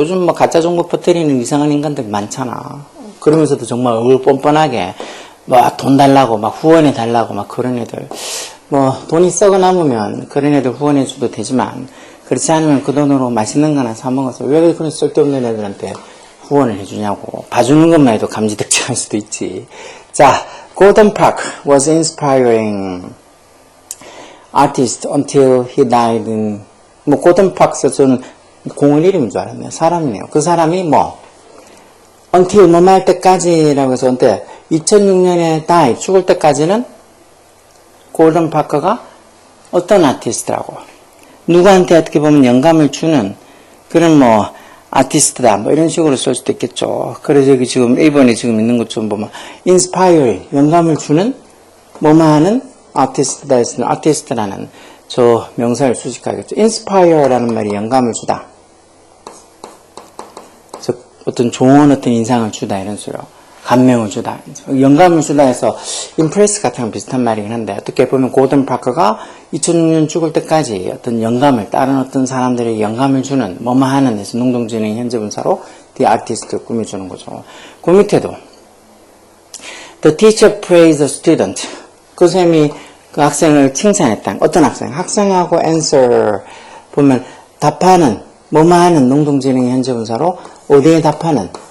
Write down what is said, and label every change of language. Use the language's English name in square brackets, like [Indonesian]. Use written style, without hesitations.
[Korean] 요즘 뭐 가짜 정보 퍼뜨리는 이상한 인간들 많잖아. 그러면서도 정말 얼굴 뻔뻔하게 막 돈 달라고 막 후원해 달라고 막 그런 애들. 뭐 돈이 썩어 남으면 그런 애들 후원해 줘도 되지만 그렇지 않으면 그 돈으로 맛있는 거 하나 사 먹어서 왜 그런 쓸데없는 애들한테 후원을 해주냐고. 봐주는 것만 해도 감지득지할 수도 있지. [English] 자, Gordon Park was inspiring artist until he died in, 뭐, Gordon Park, [Korean] 저는 공을 이름인 줄 알았네요. 사람이네요. 그 사람이 뭐, until 뭐 말 때까지라고 해서, 근데 2006년에 die, 죽을 때까지는 Gordon Park가 어떤 아티스트라고. 누구한테 어떻게 보면 영감을 주는 그런 뭐, 아티스트다. 뭐 이런 식으로 쓸 수도 있겠죠. 그래서 여기 지금 1번에 지금 있는 것 좀 보면, inspire, 영감을 주는, 뭐뭐 하는 아티스트다 했으면 아티스트라는 저 명사를 수식하겠죠. inspire라는 말이 영감을 주다. 즉 어떤 좋은 어떤 인상을 주다 이런 식으로 감명을 주다. 영감을 주다 해서 impress 같은 건 비슷한 말이긴 한데 어떻게 보면 고든 파커가 2006년 죽을 때까지 어떤 영감을 다른 어떤 사람들에게 영감을 주는 뭐뭐 하는 데서 능동지능 현재분사로 the artist를 꾸며주는 거죠. 그 밑에도 [English] the teacher praised the student. [Korean] 그 쌤이 그 학생을 칭찬했다. 어떤 학생? 학생하고 answer 보면 답하는, 뭐뭐 하는 능동지능의 현재분사로 어디에 답하는?